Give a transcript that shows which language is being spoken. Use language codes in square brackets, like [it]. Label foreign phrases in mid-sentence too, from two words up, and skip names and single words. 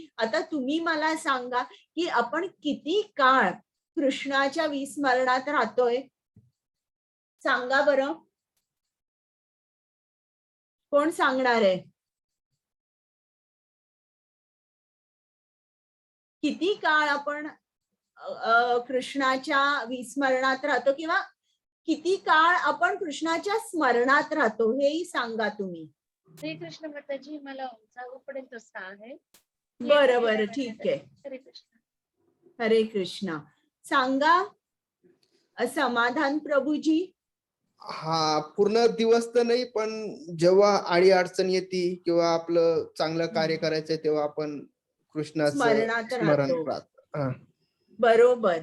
[mr] आता तुम्ही मला सांगा की आपण किती काळ कृष्णाच्या विस्मरणात राहतोय, सांगा बरं, कोण सांगणार आहे? किती काळ आपण कृष्णाच्या विस्मरणात राहतो, किंवा किती काळ आपण कृष्णाच्या स्मरणात राहतो, हेही सांगा तुम्ही. हरे कृष्ण माताजी, मला सांगू पडेल तसं आहे. बरं बरं, ठीक आहे. हरे कृष्ण. हरे कृष्णा. सांगा समाधान प्रभूजी. हा, पूर्ण दिवस तर नाही, पण जेव्हा आडी अडचण येते किंवा आपलं चांगलं कार्य करायचंय तेव्हा आपण कृष्णाचं स्मरणात स्मरण राहतो. राहतं. हा. बरोबर.